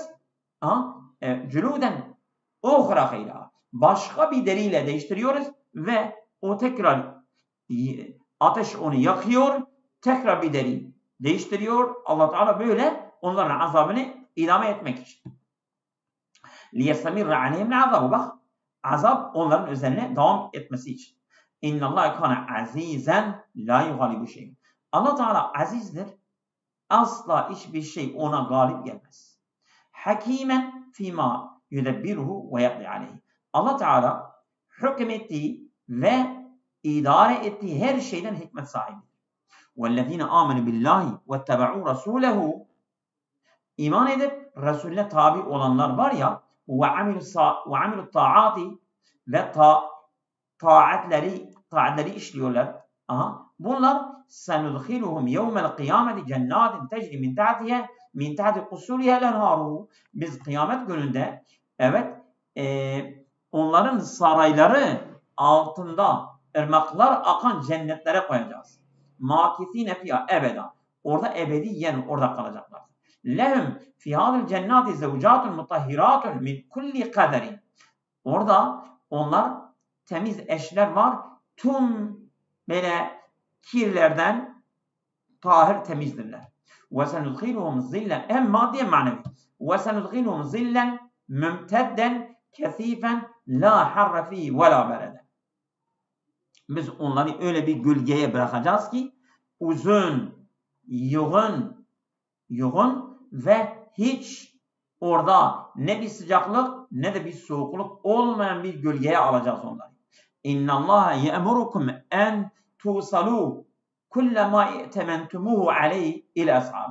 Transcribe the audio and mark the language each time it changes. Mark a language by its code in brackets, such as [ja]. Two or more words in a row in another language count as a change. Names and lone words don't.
[ar] جلودا أخرى غيرها, [tr] başka bir deriyle değiştiriyoruz ve o tekrar ateş onu yakıyor, tekrar bir deri değiştiriyor. Allah Teala böyle onların azabını idame etmek için. [ar] لِيَسْتَمِرَّ عَلَيْهِمْ الْعَذَابُ. [tr] Bak, azap onların üzerine devam etmesi için. [ar] اِنَّ اللّٰهَ كَانَ عَز۪يزًا لَا يُغَالِبُ شَيْءٍ. [tr] Allah Teala azizdir. Asla hiçbir şey ona galip gelmez. [ar] حكيما فيما يدبره ويقضي عليه. [tr] Allah Teala hükmettiği ve idare ettiği her şeyden hikmet sahibi. [ar] وَالَّذ۪ينَ آمَنُوا بِاللّٰهِ وَاتَّبَعُوا رَسُولَهُ. [tr] İman edip Resulüne tabi olanlar var ya, [ar] وَعَمِلُوا الطَّاعَاتِ [tr] ve taatleri işliyorlar. [ar] Bunlar سَنُدْخِلُهُمْ يَوْمَ الْقِيَامَةِ جَنَّاتٍ تَجْرِ مِنْ تَحْتِ قُصُورِهَا الْأَنْهَارُ. [tr] Biz kıyamet gününde onların sarayları altında ırmaklar akan cennetlere koyacağız. [ar] مَاكِثِينَ فِيهَا ebeda. [tr] Orada ebediyen orada kalacaklar. [ar] لَهُمْ فِي هَذِا الْجَنَّاتِ زَوْجَاتٌ مُطَهِّرَاتٌ مِنْ كُلِّ قَدَرٍ. [tr] Orada onlar temiz eşler var. Tüm böyle kirlerden tahir temizdirler. [ar] وَسَنُدْخِلُهُمْ ظِلًّا. [tr] Hem maddi hem manevi. [ar] وَسَنُدْخِلُهُمْ ظِلًّا مُمْتَدًّا كَثِيفًا لَا حَرَّ فِيهِ وَلَا بَرَدًا. [tr] Biz onları öyle bir gölgeye bırakacağız ki uzun, yoğun ve hiç orada ne bir sıcaklık ne de bir soğukluk olmayan bir gölgeye alacağız onları. [ar] إن الله يأمركم أن تؤدوا كل ما ائتمنتموه عليه إلى أصحابه.